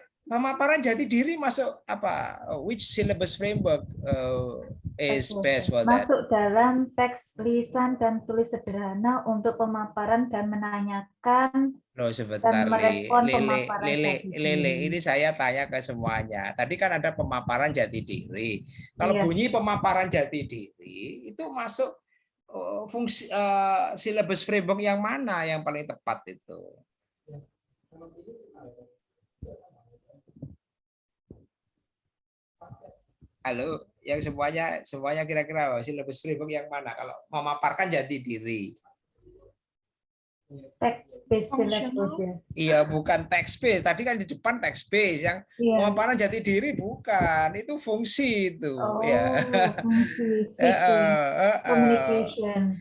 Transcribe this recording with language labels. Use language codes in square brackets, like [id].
[id] Pemaparan jati diri masuk apa? [en] Which syllabus framework is best for that? [id] Masuk dalam teks lisan dan tulis sederhana untuk pemaparan dan menanyakan sebentar, dan merespon Lele, ini saya tanya ke semuanya. Tadi kan ada pemaparan jati diri. Kalau bunyi pemaparan jati diri itu masuk fungsi syllabus framework yang mana yang paling tepat itu? Halo, yang semuanya kira-kira syllabus framework yang mana kalau memaparkan jati diri? [en] Text-based syllabus Functional. [id] ya. Iya, bukan text based. Tadi kan di depan text based, yang Iya. pemaparan jati diri bukan. Itu fungsi itu, ya. Oh, fungsi speaking, communication.